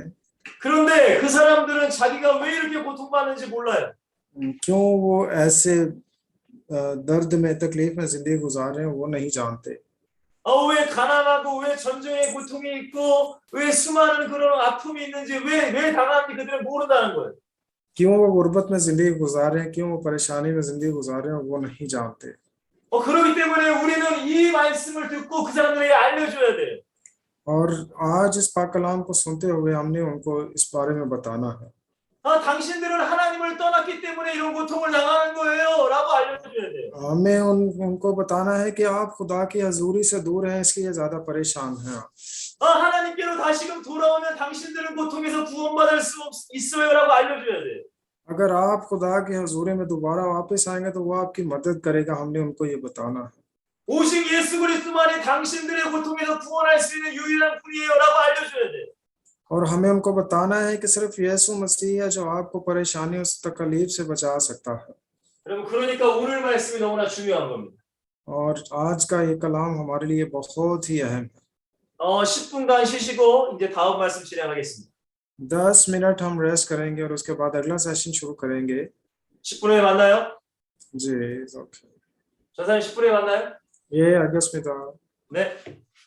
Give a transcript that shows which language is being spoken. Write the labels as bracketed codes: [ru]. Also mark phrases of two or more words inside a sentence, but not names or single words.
[ko] 그런데 그 사람들은 자기가 왜 이렇게 고통받는지 몰라요. [ur] کیوں وہ ایسے درد میں، تکلیف میں زندگی گزار رہے ہیں وہ نہیں جانتے. [ko] 왜 가난하고 왜 전쟁의 고통이 있고 왜 수많은 그런 아픔이 있는지 왜 당하는지 그들은 모른다는 거예요. [ur] کیوں وہ غربت میں زندگی گزار رہے ہیں، کیوں وہ پریشانی میں زندگی گزار رہے ہیں وہ نہیں جانتے. [ko] 그렇기 때문에 우리는 이 말씀을 듣고 그 사람들에게 알려줘야 돼요. [ur] اور آج اس پاک کلام کو سنتے ہوئے ہم نے ان کو اس بارے میں بتانا ہے. [ko] 당신들은 하나님을 떠났기 때문에 이런 고통을 당하는 거예요 라고 알려줘야 돼요. [ur] ہمیں ان کو بتانا ہے کہ آپ خدا کی حضوری سے دور ہیں اس لیے زیادہ پریشان ہیں. [ko] 하나님께로 다시금 돌아오면 당신들은 고통에서 구원받을 수 있어요 라고 알려줘야 돼요. [ur] اگر آپ خدا کی حضوری میں دوبارہ واپس آئیں گے تو وہ آپ کی مدد کرے گا، ہم نے ان کو یہ بتانا ہے. [ko] 오직 예수 그리스도만이 당신들의 고통에서 구원할 수 있는 유일한 분이에요 라고 알려줘야 돼요. [ur] اور ہمیں ان کو بتانا ہے کہ صرف یسوع مسیح ہے جو آپ کو پریشانیوں سے، تکلیف سے بچا سکتا ہے. [ko] 여러분 그러니까 오늘 말씀이 너무나 중요한 겁니다. [ur] اور آج کا یہ کلام ہمارے لیے بہت ہی اہم ہے. [ko] 10분간 쉬시고 이제 다음 말씀 진행하겠습니다. [ur] 10 منٹ ہم ریسٹ کریں گے اور اس کے بعد اگلا سیشن شروع کریں گے. [ko] 10분 후에 만나요? [ur] جی، اوکے. [ko] 전사님 10분 후에 만나요? [ur] یہ اگست میں تھا. [ko] 네.